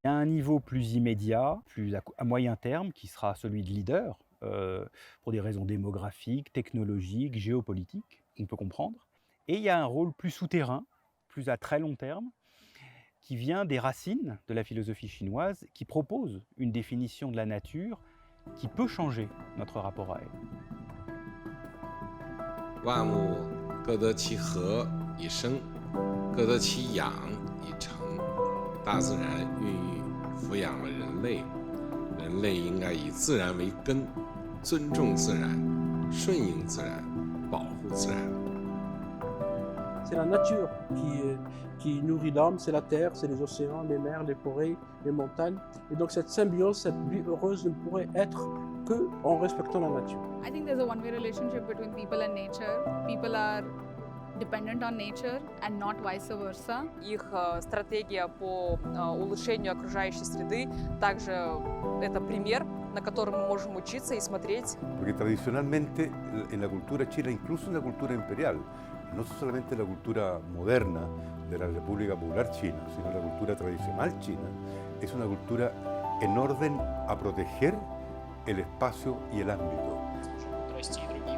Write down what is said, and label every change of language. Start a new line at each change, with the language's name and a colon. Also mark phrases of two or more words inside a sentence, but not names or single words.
French: Il y a un niveau plus immédiat, plus à moyen terme, qui sera celui de leader, pour des raisons démographiques, technologiques, géopolitiques, on peut comprendre. Et il y a un rôle plus souterrain, plus à très long terme, qui vient des racines de la philosophie chinoise, qui propose une définition de la nature qui peut changer notre rapport à elle.
Chinese: 万物各得其和以生，各得其养以成。大自然孕育抚养了人类，人类应该以自然为根，尊重自然，顺应自然，保护自然。
French: C'est la nature qui nourrit l'homme, c'est la terre, c'est les océans, les mers, les forêts, les montagnes. Et donc cette symbiose, cette vie heureuse ne pourrait être que en respectant la nature.
English: I think there's a one-way relationship between people and nature. People are dependent on nature and not vice versa.
Russian: Их стратегия по улучшению окружающей среды также это пример, на котором мы можем учиться и смотреть.
Spanish: Porque tradicionalmente en la cultura china, incluso en la cultura imperial, no solamente la cultura moderna de la República Popular China, sino la cultura tradicional china, es una cultura en orden a proteger el espacio y el ámbito.